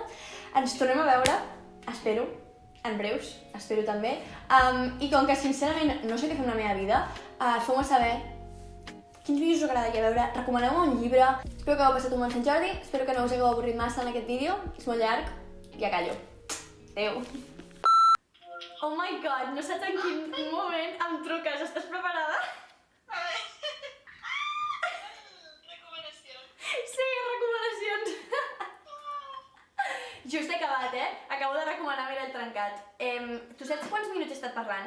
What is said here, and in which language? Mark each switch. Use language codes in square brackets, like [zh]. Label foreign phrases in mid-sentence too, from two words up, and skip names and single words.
[ca] Ens tornem a veure, espero, en breus, espero també. I com que sincerament no sé què fer amb la meva vida, feu-me saber quins vídeos us agradaria veure, recomaneu-me un llibre. Espero que hagueu passat un bon Sant Jordi, espero que no us hagueu avorrit massa en aquest vídeo, és molt llarg, ja callo. Adéu. [en] Oh my god, [ca] no saps en quin moment em truques, estàs preparada? Recomanacions. Sí, recomanacions. Just he acabat, Acabo de recomanar Mirall Trencat. Tu saps quants minuts he estat parlant?